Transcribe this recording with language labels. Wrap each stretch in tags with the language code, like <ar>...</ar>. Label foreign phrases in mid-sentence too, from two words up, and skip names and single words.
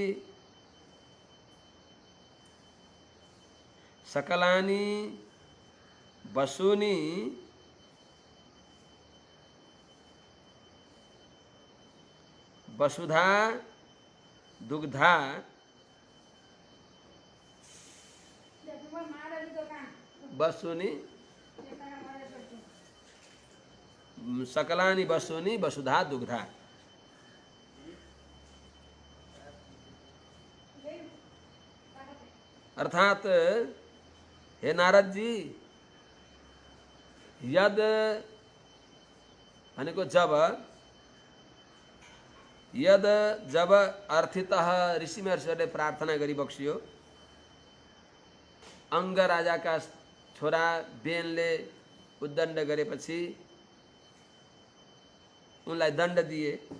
<sa>सकलानि वसूनि वसुधा दुग्धा वसूनि सकलानि वसूनि वसुधा दुग्धा।</sa> <ne>अर्थात हे नारद जी, यद भनेको जब अर्थितः ऋषि महर्षिहरूले प्रार्थना गरी बक्सियो। अंग राजाका छोरा बेनले उद्दण्ड गरेपछि उनलाई दण्ड दिए।</ne>